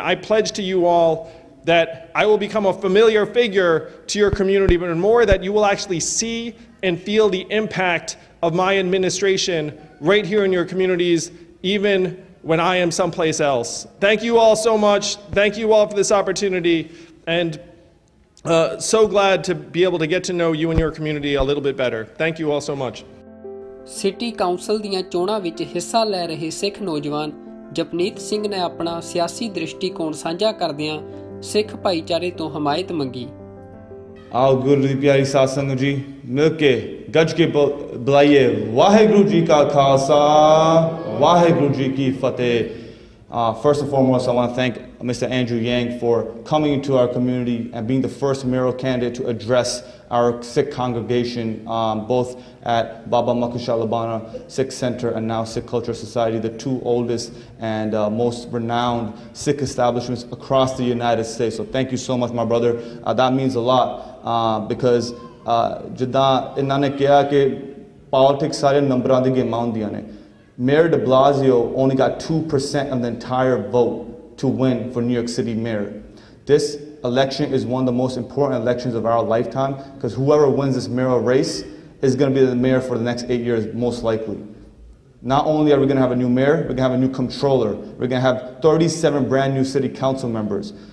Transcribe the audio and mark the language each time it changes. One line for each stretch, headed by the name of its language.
English: I pledge to you all that I will become a familiar figure to your community, but more that you will actually see and feel the impact of my administration right here in your communities, even when I am someplace else. Thank you all so much. Thank you all for this opportunity, and so glad to be able to get to know you and your community a little bit better. Thank you all so much.
Punjabi: City council ਦੀਆਂ ਚੋਣਾਂ ਵਿੱਚ ਹਿੱਸਾ ਲੈ ਰਹੇ ਸਿੱਖ ਨੌਜਵਾਨ ਜਪਨੀਤ ਸਿੰਘ ਨੇ ਆਪਣਾ ਸਿਆਸੀ ਦ੍ਰਿਸ਼ਟੀਕੋਣ ਸਾਂਝਾ ਕਰਦਿਆਂ ਸਿੱਖ ਭਾਈਚਾਰੇ ਤੋਂ ਹਮਾਇਤ ਮੰਗੀ। आओ गुरु दी प्यारी साध संगत जी मिल के गज के बुलाइए वाहेगुरु जी का खालसा वाहेगुरु जी की फतेह।
English: First and foremost, I want to thank Mr. Andrew Yang for coming into our community and being the first mayoral candidate to address our Sikh congregation, both at Baba Makusha Labana Sikh Center and now Sikh Cultural Society, the 2 oldest and most renowned Sikh establishments across the United States. So thank you so much, my brother. That means a lot because
Punjabi: ਜਿੱਦਾਂ ਇਹਨਾਂ ਨੇ ਕਿਹਾ ਕਿ politics ਸਾਰੇ ਨੰਬਰਾਂ ਦੀ ਗੇਮਾਂ ਹੁੰਦੀਆਂ ਨੇ।
English: Mayor de Blasio only got 2% of the entire vote to win for New York City mayor. This election is one of the most important elections of our lifetime because whoever wins this mayoral race is going to be the mayor for the next 8 years, most likely. Not only are we going to have a new mayor, we're going to have a new controller. We're going to have 37 brand new city council members.